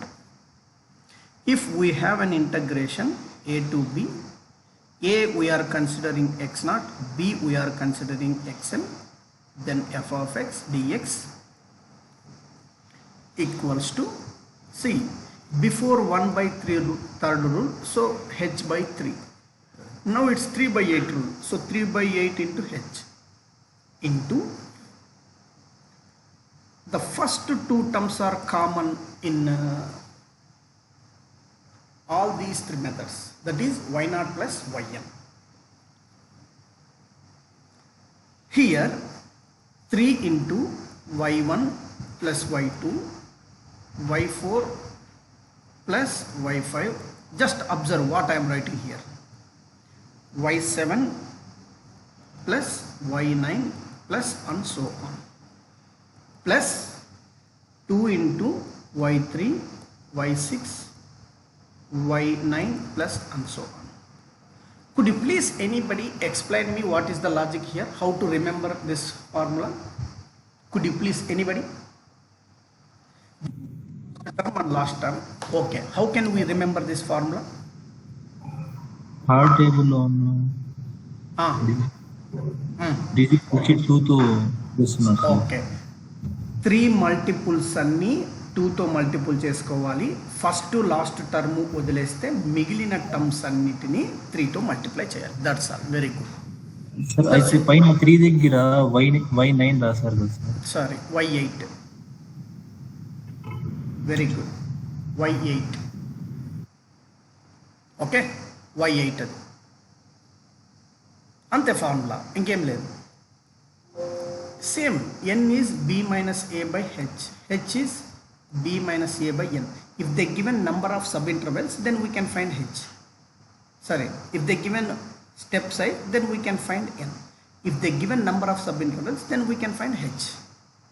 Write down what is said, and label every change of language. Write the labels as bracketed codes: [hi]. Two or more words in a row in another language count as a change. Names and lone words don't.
[en] If we have an integration a to b, a we are considering x0, b we are considering xn, then f of x dx equals to, see, before 1/3 rule, so h by 3. Now it's 3/8 rule, so 3/8 into h into the first 2 terms are common in all these 3 methods, that is y0 plus yn. Here 3 into y1 plus y2, y4 plus y5. Just observe what I am writing here. y7 plus y9 plus and so on, plus 2 into y3, y6, y9 plus and so on. Could you please anybody explain me what is the logic here, how to remember this formula? Could you please anybody? Term and last term. Okay, how can we remember this formula? Hard table on digit push it 2 to this much. Okay, 3 multiples [te] అన్ని 2తో మల్టిపుల్ చేసుకోవాలి. [en] first last term [te] వదిలేస్తే మిగిలిన టర్మ్స్ అన్నిటిని 3తో మల్టిప్లై చేయాలి. [en] That's all. Very good [te] సార్. అయితే పైన 3 దగ్గర y9 రాశారు కదా సార్. [en] Sorry, y8. Very good, y8. [te] ఓకే, y8 అది అంతే ఫార్ములా, ఇంకేం లేదు. [en] సేమ్ n is b minus a by h, h is b minus a by n. If they given number of subintervals, then we can find h. Sorry, if they given step size, then we can find n. If they given number of subintervals, then we can find h.